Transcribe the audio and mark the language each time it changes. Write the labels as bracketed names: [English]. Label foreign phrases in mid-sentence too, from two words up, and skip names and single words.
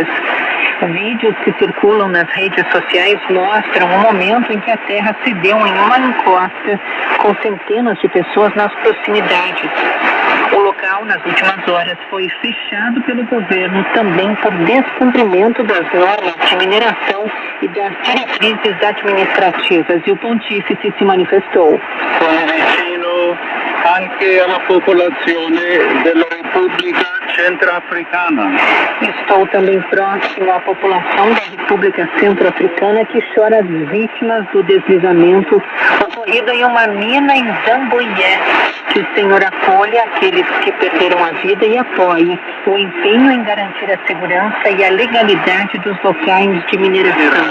[Portuguese] Vídeos que circulam nas redes sociais mostram o momento em que a terra cedeu em uma encosta, com centenas de pessoas nas proximidades. O local, nas últimas horas, foi fechado pelo governo também por descumprimento das normas de mineração e das diretrizes administrativas, e o pontífice se manifestou. [Italian] Sono vicino anche alla popolazione della Repubblica Centroafricana. [Portuguese] Estou também próximo à população da República Centro-Africana, que chora as vítimas do deslizamento ocorrido em uma mina em Zamboyé. Que o Senhor acolha aqueles que perderam a vida e apoie o empenho em garantir a segurança e a legalidade dos locais de mineração.